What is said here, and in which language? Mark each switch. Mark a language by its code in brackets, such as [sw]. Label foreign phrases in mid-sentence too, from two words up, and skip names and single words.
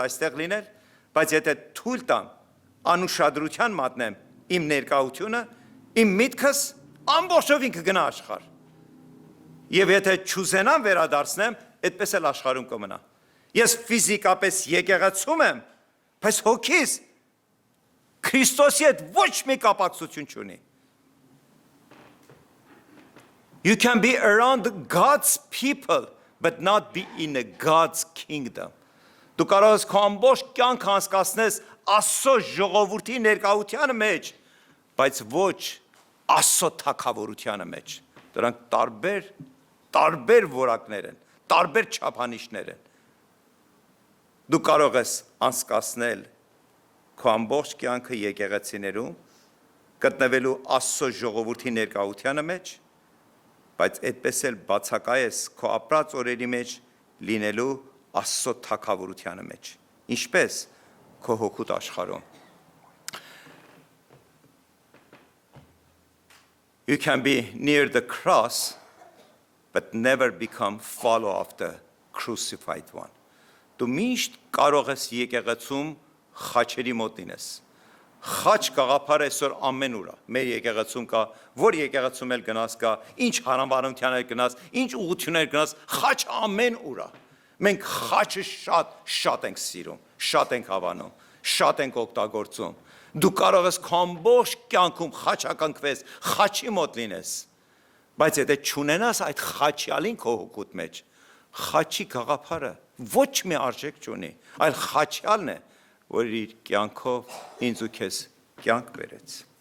[hy] այստեղ լինել, բայց եթե թույլ տամ, անուշադրության մատնեմ իմ ներկայությունը, իմ միտքս ամբողջովին կգնա աշխարհ։ Եվ եթե չուզենամ վերադարձնեմ, այդպես էլ աշխարհում կմնա։ Ես ֆիզիկապես եկեղեցում եմ, բայց հոգիս Քրիստոսի հետ ոչ մի կապակցություն չունի։ [en] You can be around God's people, but not be in a God's kingdom. [hy] Դու կարող ես քո ամբողջ կյանքը անցկացնես Աստծո ժողովրդի ներկայության մեջ, բայց ոչ Աստծո թագավորությանը մեջ։ Դրանք տարբեր որակներ են, տարբեր չափանիշներ են։ Դու կարող ես անցկացնել քո ամբողջ կյանքը եկեղեցիներում, գտնվելու Աստծո ժողովրդի ներկայությանը մեջ, բայց այդպես էլ բացակայես քո ապրած օրերի մեջ լինելու Աստծո թագավորությանը մեջ։ Ինչպես քո հոգուտ աշխարհում։ [en] You can be near the cross, but never become follow of the crucified one. [hy] Դու միշտ կարող ես եկեղեցում խաչերի մոտ լինես։ Խաչ գաղափարը այսօր ամեն ուր է։ Մեր եկեղեցում կա, որ եկեղեցում էլ գնաս կա, ինչ հարամարություններ էլ գնաս, ինչ ուղղություններ գնաս, խաչ ամեն ուր է։ Մենք խաչը շատ ենք սիրում, շատ ենք հավանում, շատ ենք օգտագործում։ Դու կարող ես քո ամբողջ կյանքում խաչակնկվես, խաչի մոտ լինես, բայց եթե չունենաս այդ խաչյալին քո հոգուտ մեջ, խաչի գաղափարը ոչ մի արժեք չունի, այլ խաչյալն է, որ իր կյանքով ինձ ու քեզ կյանք բերեց։